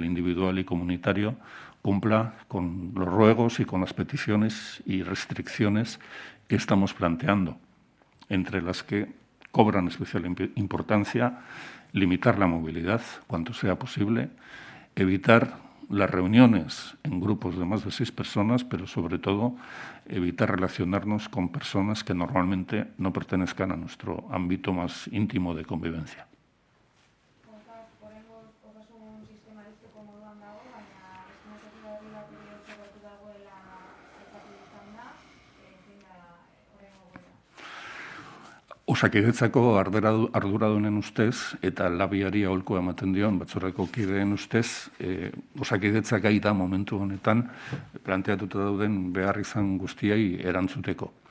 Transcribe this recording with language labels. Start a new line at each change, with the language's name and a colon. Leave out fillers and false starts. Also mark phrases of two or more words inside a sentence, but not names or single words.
Spanish: individual y comunitario, cumpla con los ruegos y con las peticiones y restricciones que estamos planteando, entre las que cobran especial importancia limitar la movilidad cuanto sea posible, evitar las reuniones en grupos de más de 6 personas, pero sobre todo evitar relacionarnos con personas que normalmente no pertenezcan a nuestro ámbito más íntimo de convivencia.
Basque: Osakidetzako arduradunen ustez eta labiari aholkua ematen dion batzordeko kideen ustez, Osakidetza gai da momentu honetan planteatuta dauden beharrizan guztiei erantzuteko.